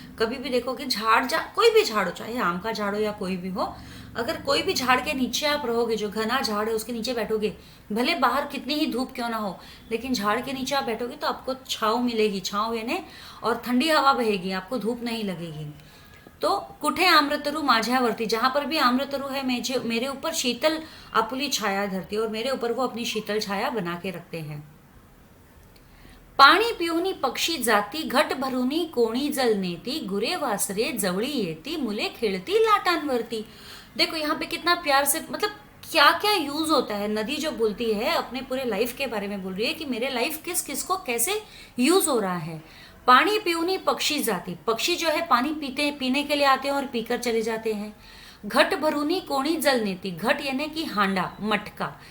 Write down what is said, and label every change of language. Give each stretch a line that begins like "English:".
Hindi: कभी भी देखो कि कोई भी झाड़ हो, चाहे आम का झाड़ हो या कोई भी हो, अगर कोई भी झाड़ के नीचे आप रहोगे, जो घना झाड़ है उसके नीचे बैठोगे, भले बाहर कितनी ही धूप क्यों ना हो, लेकिन झाड़ के नीचे आप बैठोगे तो आपको छाँव मिलेगी, छाँव यानी, और ठंडी हवा बहेगी, आपको धूप नहीं लगेगी। तो
Marathi: कुठे आम्रतरु माझ्यावरती,
Hindi: जहां पर भी आम्रतरु है मेरे ऊपर
Marathi: शीतल आपुली छाया धरती,
Hindi: और मेरे ऊपर वो अपनी शीतल छाया बना के रखते हैं।
Marathi: पाणी पिऊनी पक्षी जाती, घट भरूनी कोणी जल नेती, गुरे वासरे जवळी येती, मुले खेळती लाटांवरती।
Hindi: देखो यहाँ पे कितना प्यार से, मतलब क्या क्या यूज होता है। नदी जो बोलती है अपने पूरे लाइफ के बारे में बोल रही है कि मेरे लाइफ किस किस को कैसे यूज हो रहा है।
Marathi: पानी पियूनी पक्षी जाती,
Hindi: पक्षी जो है पानी पीने के लिए आते हैं और पीकर चले जाते हैं।
Marathi: घट भरूनी कोणी जल नेती,
Hindi: घट यानी कि हांडा, मटका।